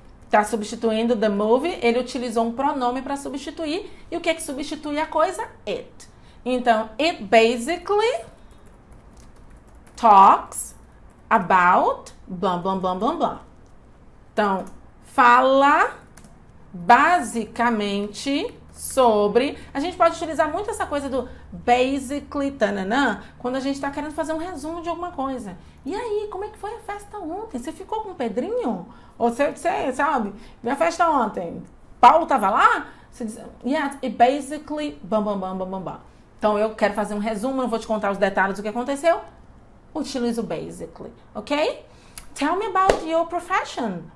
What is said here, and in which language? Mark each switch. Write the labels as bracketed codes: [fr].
[pt] Tá substituindo [en] the movie, [pt] ele utilizou um pronome para substituir. E o que é que substitui a coisa? [en] It. [pt] Então, [en] it basically talks about blah, blah, blah, blah, blah. [pt] Então, fala basicamente sobre... A gente pode utilizar muito essa coisa do basically, tananã, quando a gente está querendo fazer um resumo de alguma coisa. E aí, como é que foi a festa ontem? Você ficou com o Pedrinho? Ou você sabe, minha festa ontem, Paulo tava lá? Você diz, [en] yeah, it basically, [pt] bam, bam, bam, bam, bam, bam. Então, eu quero fazer um resumo, não vou te contar os detalhes do que aconteceu. Utilizo basically, ok? [en] Tell me about your profession.